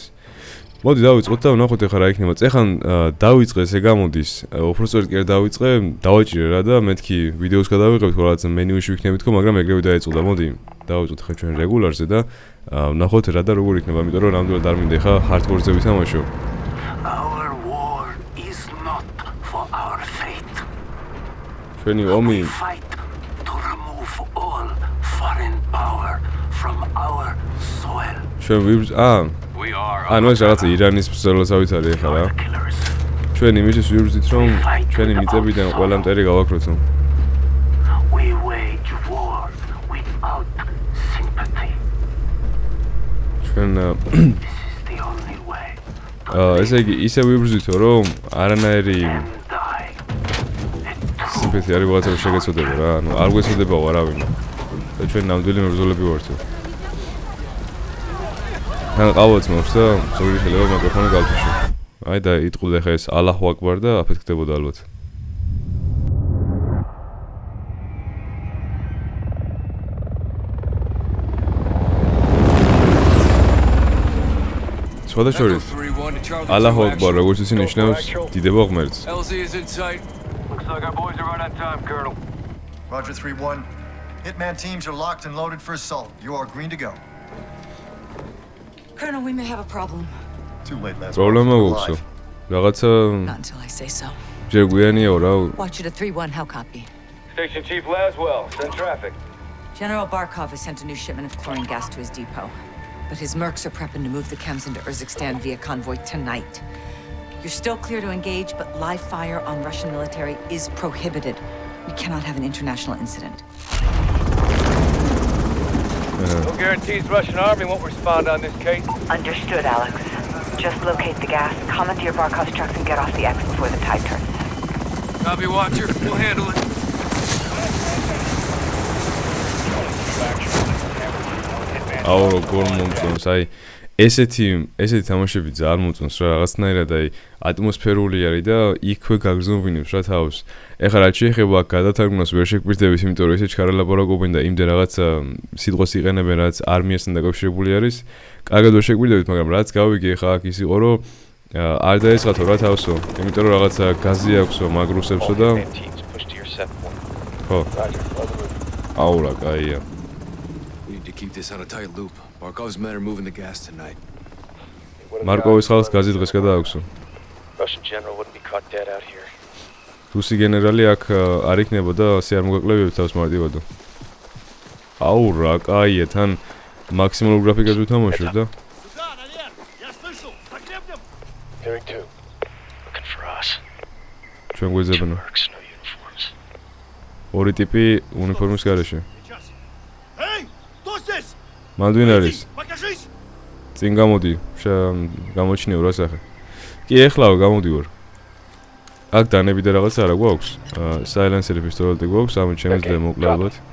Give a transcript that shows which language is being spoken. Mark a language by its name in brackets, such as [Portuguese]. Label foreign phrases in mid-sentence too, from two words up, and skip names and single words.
[Georgian] მოდი დავიწყოთ და ვნახოთ ახლა რა იქნება. წეხან დავიწყე, ესე გამოდის. უბრალოდ კი არ დავიწყე, დავაჭირე რა და მეთქი ვიდეოს გადავიღებთ, ხო რაღაც მენიუში ვიქნებით ხო, მაგრამ ეგრევე დაეწყდა. მოდი დავიწყოთ ახლა ჩვენ რეგულარზე და ვნახოთ რა და როგორ იქნება, იმიტომ რომ ნამდვილად არ მინდა ახლა hardcore-ზე ვითამაშო. [English] Our war is not for our fate. [Georgian] ჩვენი ომი [English] Fight to remove all foreign power from our soil. [Georgian] ჩვენ ანუ ეს რაღაცა ირანის ბრძოლასავით არის ახლა რა. ჩვენ იმისთვის ვიბრძვით რომ ჩვენი მიწებიდან ყველა მტერი გავაქროთო. [English] We wage war without sympathy. [Georgian] ჩვენ [English] This is the only way. [Georgian] ესე იგი ისე ვიბრძვითო რომ არანაირი სიმპათია არ ვიღაცა შეგეცოდება რა. ანუ არ გვეცოდებაო არავინ. და ჩვენ ნამდვილი მებრძოლები ვართ. თან ყავაც მაქვს და ზოგი შეიძლება მიკროფონი გავთიშო. აი და იტყუდა ხა ეს [Arabic] الله أكبر [Georgian] და აფეთქდებოდა ალბათ. სხვადასხვა [Arabic] الله أكبر [Georgian] როგორც ისინი ნიშნავს დიდება ღმერთს. [English] LZ is in sight. Looks like our boys are right on time, Colonel. Roger 3-1. Hitman teams are locked and loaded for assault. You are green to go. Colonel, we may have a problem. Too late, Leslie. [Georgian] პრობლემა გვაქვსო. რაღაცა [English] Not until I say so. [Georgian] ჯერ გვიანიაო რა. [English] Watch it at 3-1, how copy? Station Chief Laswell, send traffic. General Barkov has sent a new shipment of chlorine gas to his depot. But his mercs are prepping to move the chems into Urzikstan via convoy tonight. You're still clear to engage, but live fire on Russian military is prohibited. We cannot have an international incident. No guarantees Russian army won't respond on this case. Understood, Alex. Just locate the gas, comment to your Barkov's trucks, and get off the X before the tide turns. Copy, Watcher. We'll handle it. [Georgian] აუ როგორ მომწონს, აი ესეთი თამაშები ძალიან მომწონს რა, რაღაცნაირად აი ატმოსფერული არის და იქვე გაგზნობინებს რა თავს. ეხლა რაც შეეხება გადათარგმნას ვერ შეგვირდებით, იმიტომ რომ ესე ჩქარალაპარაკობენ და იმდენ რაღაცა სიტყვას იყენებენ, რაც არმიასთან დაკავშირებული არის. კარგად ვერ შეგვირდებით, მაგრამ რაც გავიგე ეხლა აქ ის იყო, რომ არ დაესხათო რა თავსო, იმიტომ რომ რაღაცა გაზი აქვსო მაგ რუსებსო და ხო. აუ რა კაია. [English] Keep this on a tight loop. Barkov's men are moving the gas tonight. [Georgian] მარკოვის ხალხს გაზი დღეს გადააქვსო. [English] Russian general wouldn't be caught dead out here. [Georgian] რუსი გენერალი აქ არ იქნებოდა, ასე არ მოგაკლებიათ თავს მარტივადო. აუ რა კაია, თან მაქსიმალურ გრაფიკაზე ვთამაშობ და [English] Hearing two. Looking for us. [Georgian] ჩვენ გვეძებნა. [English] Mercs, no uniforms. [Georgian] ორი ტიპი უნიფორმის გარეშე. მანდვინ არის. წინ გამოდი, გამოჩნიო რა სახე. კი ეხლავ გამოდივარ. აქ დანები და რაღაც არა გვაქვს. საილენსერი პისტოლეტი გვაქვს, ამით შემიძლია მოკლე ალბათ.